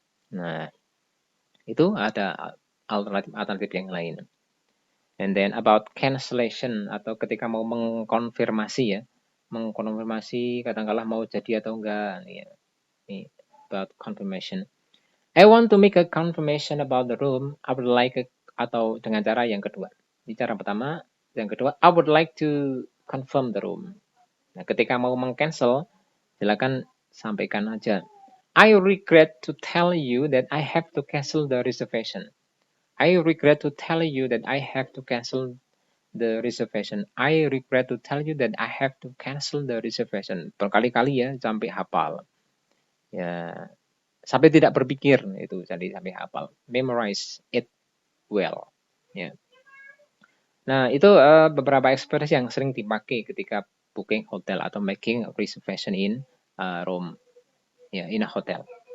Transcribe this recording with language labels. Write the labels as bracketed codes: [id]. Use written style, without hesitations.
[id] Nah, itu ada alternatif yang lain. [en] And then about cancellation [id] atau ketika mau mengkonfirmasi ya, mengkonfirmasi katakanlah mau jadi atau enggak ya. [en] Ini about confirmation. I want to make a confirmation about the room. I would like [id] atau dengan cara yang kedua. Ini cara pertama, yang kedua [en] I would like to confirm the room. [id] Nah, ketika mau [en] mengcancel [id] silakan sampaikan aja. [en] I regret to tell you that I have to cancel the reservation. I regret to tell you that I have to cancel the reservation. I regret to tell you that I have to cancel the reservation. [id] Berkali-kali ya sampai hafal. Ya, sampai tidak berpikir itu jadi sampai hafal. [en] Memorize it well. Ya. [id] Nah, itu beberapa ekspresi yang sering dipakai ketika [en] booking hotel atau making a reservation in Rome. Ya, in a hotel.